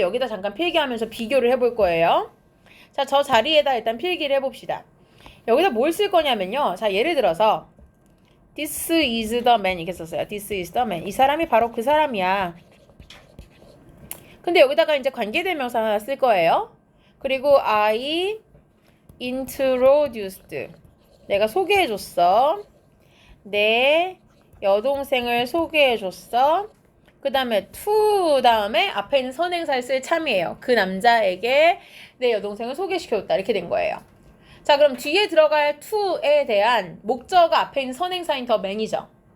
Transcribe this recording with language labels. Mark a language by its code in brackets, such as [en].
[ko] 여기다 잠깐 필기하면서 비교를 해볼 거예요. 자, 저 자리에다 일단 필기를 해봅시다. 여기다 뭘 쓸 거냐면요. 자, 예를 들어서 [en] This is the man [ko] 이렇게 썼어요. [en] This is the man. [ko] 이 사람이 바로 그 사람이야. 근데 여기다가 이제 관계대명사 하나 쓸 거예요. 그리고 [en] I introduced. [ko] 내가 소개해줬어. 내 여동생을 소개해줬어. 그 다음에 to 다음에 앞에 있는 선행사를 쓸 참이에요. 그 남자에게 내 여동생을 소개시켜줬다. 이렇게 된 거예요. 자, 그럼 뒤에 들어갈 to에 대한 목적어가 앞에 있는 선행사인 더 man이죠.